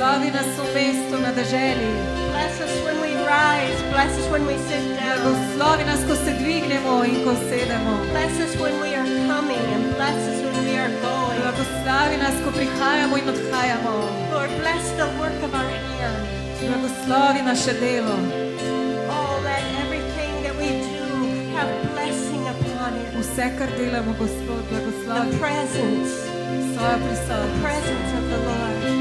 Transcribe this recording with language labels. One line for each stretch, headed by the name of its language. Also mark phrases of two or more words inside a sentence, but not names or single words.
Slovenian: Blagoslovi nas v mestu, na deželi.
English: Bless us when we rise. Bless us when we sit down.
Slovenian: Blagoslovi nas, ko se dvignemo in ko sedemo.
English: Bless us when we are coming and bless us when we are going.
Slovenian: Blagoslovi nas, ko prihajamo in odhajamo.
English: Lord, bless the work of our hands.
Slovenian: Blagoslovi naše delo.
English: Oh, let everything that we do have blessing upon it.
Slovenian: Vse, kar delamo, Gospod,
English: The
Slovenian: blagoslovi
English: presence,
Slovenian: svojo
English: the
Slovenian: prisotnost.
English: presence of the Lord.